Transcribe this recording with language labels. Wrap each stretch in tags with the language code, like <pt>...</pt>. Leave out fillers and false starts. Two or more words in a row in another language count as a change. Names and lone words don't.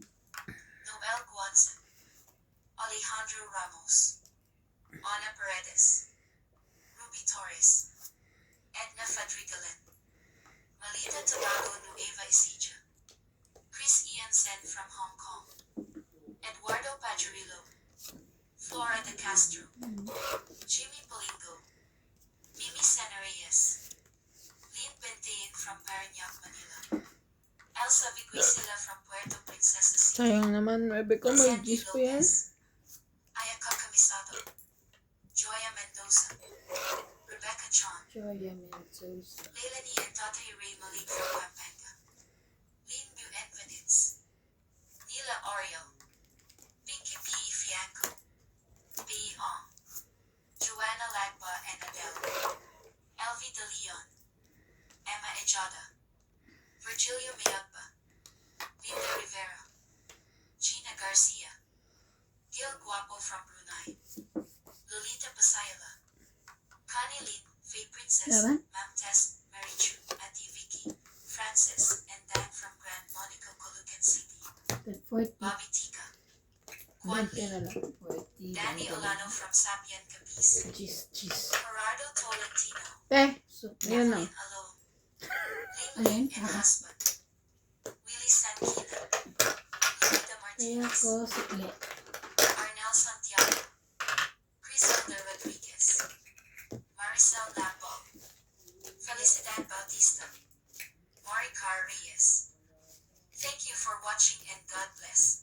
<en>Noel Guanzon, Alejandro Ramos, Ana Paredes, Ruby Torres, Edna Fadrigalan, Malita Tobago Nueva Ecija, Chris Ian Sen from Hong Kong, Eduardo Pajarillo, Flora De Castro, Jimmy Polingo, Mimi Senareyes, Lynn Bentain from Parañaque, Manila, Elsa Viguisila from Puerto Princesa City,</en> <tl>Sayang naman, Webe ko, may Sandy gis pa yan.</tl> <en>Lopez, Ayaka Camisado, Joya Mendoza, Rebecca Chon, Joya Mendoza. Leilani and Tatay Ray Malik from Pampanga, Lynn Buenvenides, Nila Oriel, Pinky P. Fianco, B. Ong, Joanna Lagba and Adele, Elvie De Leon, Emma Ejada, Virgilio Mayagba, Linda Rivera, Gina Garcia, Gil Guapo from Brunei, Lolita Pasayala, Connie Lin, Faye Princess,</en> <tl>Laban?</tl> <en>Ma'am Tess, Mary Chu, Auntie Vicky, Francis, and Dan from Grand Monica, Colucan City, 40. Bobby Tika, Juan</en> <tl>20 na</tl> <en>Lee,</en> <tl>lang. 40.</tl> <en>Danny Olano from Sapien Capiz, Cheese. Gerardo Tolentino,</en> <tl>So, ayun na.</tl> <en>Evelyn Alone, Ling and Husband, Willie Sankina, Lupita</en> <tl>Kaya</tl> <en>Martinez, ko, sikli. Arnel Santiago, Criselda Rodriguez, Maricel Lambol, Felicidad Bautista, Maricar Reyes. Thank you for watching and God bless.</en>